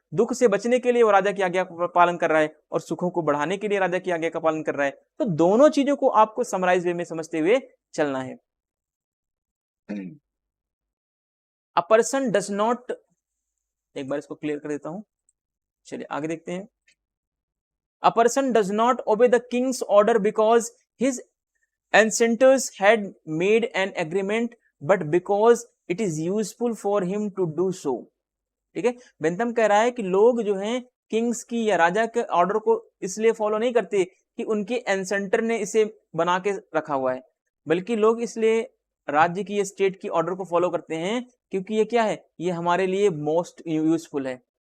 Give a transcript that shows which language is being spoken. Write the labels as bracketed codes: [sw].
[hi] दुख से बचने के लिए वो राजा की आज्ञा का पालन कर रहा है और सुखों को बढ़ाने के लिए राजा की आज्ञा का पालन कर रहा है। तो दोनों चीजों को आपको समराइज वे में समझते हुए चलना है। [en] a person does not, [hi] एक बार इसको क्लियर कर देता हूं, चलिए आगे देखते हैं। [en] A person does not obey the king's order because his ancestors had made an agreement but because it is useful for him to do so। [hi] ठीक है, बेंथम कह रहा है कि लोग जो हैं किंग्स की या राजा के ऑर्डर को इसलिए फॉलो नहीं करते कि उनके एंसेंटर ने इसे बना के रखा हुआ है, बल्कि लोग इसलिए राज्य की या स्टेट की ऑर्डर को फॉलो करते हैं क्योंकि ये क्या है, ये हमारे लिए मोस्ट यूजफुल है।